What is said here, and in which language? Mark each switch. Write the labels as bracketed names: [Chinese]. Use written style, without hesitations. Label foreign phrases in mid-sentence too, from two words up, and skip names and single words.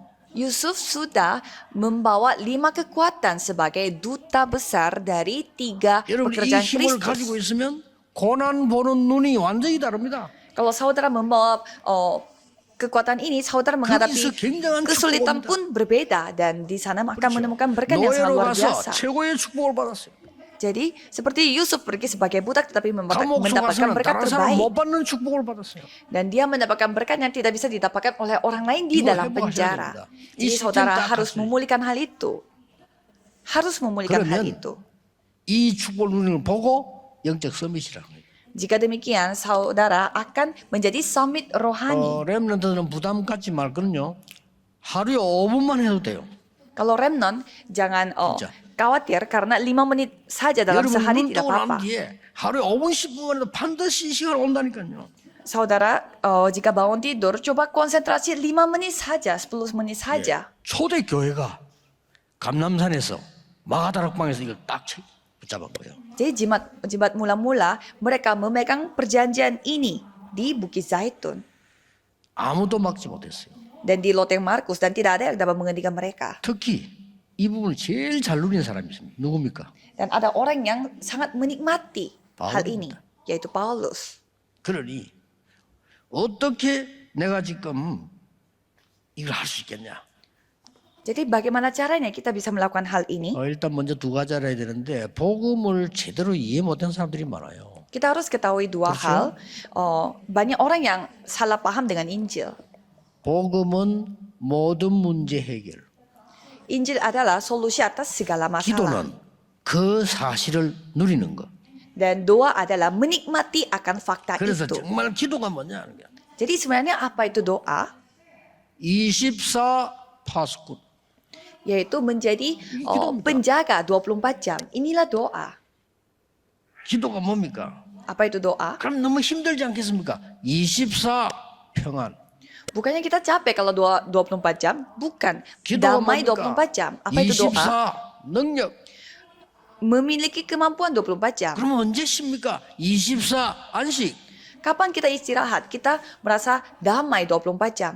[Indonesian] Yusuf sudah membawa 5 kekuatan sebagai duta besar dari 3 [Korean] 여러분 이 [Indonesian] pekerjaan [Korean] 힘을 가지고 [Indonesian] Kristus. [Korean] 있으면 고난 보는 눈이 완전히 다릅니다. [Indonesian] Kalau saudara membawa kekuatan ini, saudara menghadapi [Korean] 거기서 굉장한 [Indonesian] kesulitan [Korean] 축복입니다. [Indonesian] pun berbeda dan di sana akan [Korean] 그렇죠. [Indonesian] menemukan berkat yang sangat [Korean] 노예로 [Indonesian] luar [Korean] 가서 [Indonesian] biasa. [Korean] 최고의 축복을 받았어요. [Indonesian] Jadi seperti Yusuf pergi sebagai budak tetapi [Korean] 감옥 [Indonesian] mendapatkan [Korean] 속에서는 [Indonesian] berkat [Korean] 다른 사람 [Indonesian] terbaik. [Korean] 못 받는 축복을 받았어요. [Indonesian] Dan dia mendapatkan berkat yang tidak bisa didapatkan oleh orang lain di [Korean] 이거 [Indonesian] dalam [Korean] 회복하셔야 [Indonesian] penjara. [Korean] 됩니다. [Indonesian] Jadi [Korean] 이 [Indonesian] saudara [Korean] 시스템 딱 [Indonesian] harus [Korean] 갖춰요. [Indonesian] memulihkan hal itu. Harus memulihkan hal [Korean] 그러면 [Indonesian] itu. [Korean] 이 축복 누리는 보고 영적 서밋이라는 거예요. [Indonesian] Jika demikian, saudara akan menjadi summit rohani. [Korean] 렘넌트는 부담 갖지 말거든요. 하루에 5분만 해도 돼요. [Indonesian] Kalau remnon, jangan [Korean] 진짜. [Indonesian] khawatir karena 5 menit saja dalam [Korean] 여러분 [Indonesian] sehari [Korean] 눈 [Indonesian] tidak [Korean] 뜨고 난 [Indonesian] apa-apa. [Korean] 뒤에 하루에 5분 10분만에도 반드시 이 시간 온다니까요. [Indonesian] Saudara, jika bangun tidur, coba konsentrasi 5 menit saja, 10 menit saja. [Korean] 초대 교회가 감남산에서 마가다락방에서 이걸 딱 붙잡은 거예요. [Indonesian] Jadi jemaat mula-mula, mereka memegang perjanjian ini di Bukit Zaitun [Korean] 아무도 막지 못했어요. [Indonesian] dan di Loteng Markus, dan tidak ada yang dapat menghentikan mereka. [Korean] 특히 이 부분을 제일 잘 누리는 사람이 있습니다. 누굽니까? [Indonesian] Dan ada orang yang sangat menikmati hal ini, Paulus. yaitu Paulus. [Korean] 그러니 어떻게 내가 지금 이걸 할 수 있겠냐? [Indonesian] Jadi bagaimana caranya kita bisa melakukan hal ini? [Korean] 일단 먼저 두 가지 알아야 되는데 복음을 제대로 이해 못한 사람들이 많아요. [Indonesian] Kita harus ketahui dua hal. Banyak orang yang salah paham dengan Injil. [Korean] 복음은 모든 문제 해결. [Indonesian] Injil adalah solusi atas segala masalah. [Korean] 기도는 그 사실을 누리는 거. [Indonesian] Dan doa adalah menikmati akan fakta [Korean] 그래서 [Indonesian] itu. [Korean] 정말 기도가 뭐냐 하는 게. [Indonesian] Jadi sebenarnya apa itu doa? [Korean] 24 파수꾼. [Indonesian] Yaitu menjadi [Korean] 기도입니다. [Indonesian] penjaga 24 jam. Inilah doa. [Korean] 기도가 뭡니까? [Indonesian] Apa itu doa? [Korean] 그럼 너무 힘들지 않겠습니까? 24 평안. [Indonesian] Bukannya kita capek kalau doa 24 jam? Bukan. [Korean] 기도가 [Indonesian] Damai [Korean] 뭡니까? [Indonesian] 24 jam. Apa itu doa? [Korean] 24 능력. [Indonesian] Memiliki kemampuan 24 jam. [Korean] 그러면 언제 쉽니까? 24 안식. [Indonesian] Kapan kita istirahat? Kita merasa damai 24 jam.